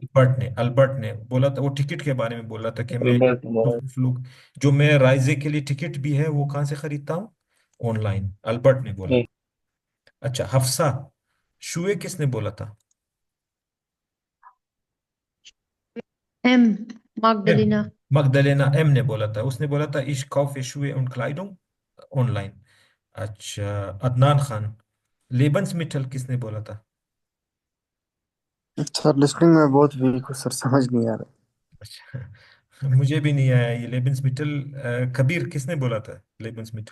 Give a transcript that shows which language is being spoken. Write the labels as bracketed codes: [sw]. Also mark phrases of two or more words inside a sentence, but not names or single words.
[hi] अल्बर्ट ने बोला था, वो टिकट के बारे में बोला था कि मैं फ्लूक, जो मैं राइजे के लिए टिकट भी है वो कहाँ से खरीदता हूँ? ऑनलाइन, अल्बर्ट ने बोला था। अच्छा, हफ्सा, शुए किसने बोला था? एम, एम, magdalena. मगदलेना एम ने बोला था, उसने बोला था [de] ich kaufe Schuhe und Kleidung [hi] ऑनलाइन। अच्छा, अदनान खान, लेबन्समिटल किसने बोला था? सर लिस्टिंग में बहुत वीक हूँ सर, समझ नहीं आ रहा। अच्छा, मुझे भी नहीं आया ये लेबन्समिटल। कबीर किसने बोला था लेबन्समिटल?